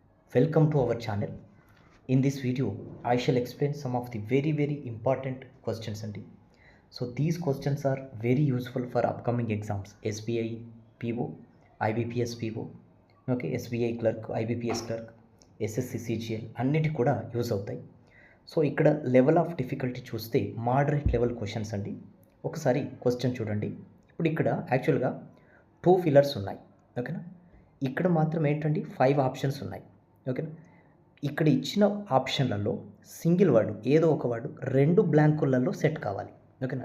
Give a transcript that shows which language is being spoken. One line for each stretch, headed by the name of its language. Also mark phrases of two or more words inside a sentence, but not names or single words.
English: Welcome to our channel. In this video, I shall explain some of the very important questions. So these questions are very useful for upcoming exams:
Telugu: SBI PO, IBPS PO, okay, SBI clerk, IBPS clerk, SSC CGL అన్నిటి కూడా యూజ్ అవుతాయి. సో ఇక్కడ
English: level of difficulty
Telugu: చూస్తే
English: moderate level questions
Telugu: అండి. ఒకసారి క్వశ్చన్ చూడండి. ఇప్పుడు ఇక్కడ యాక్చువల్గా 2 ఫిల్లర్స్ ఉన్నాయి, ఓకేనా. ఇక్కడ మాత్రం ఏంటండి 5 ఆప్షన్స్ ఉన్నాయి, ఓకేనా. ఇక్కడ ఇచ్చిన ఆప్షన్లలో
English: single word
Telugu: ఏదో ఒక వర్డ్ 2 బ్లాంకులలో సెట్ కావాలి, ఓకేనా.